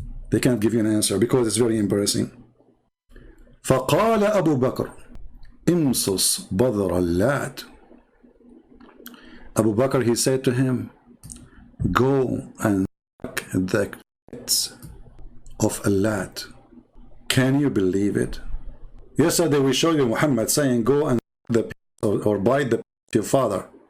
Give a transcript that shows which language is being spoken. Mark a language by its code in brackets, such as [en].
[en] They can't give you an answer because it's very embarrassing. [ar] فقال أبو بكر امصص بذر اللات. [en] Abu Bakr, he said to him, go and suck the pits of Allah. Can you believe it? Yesterday we showed you Muhammad saying, go and the or bite the of your father.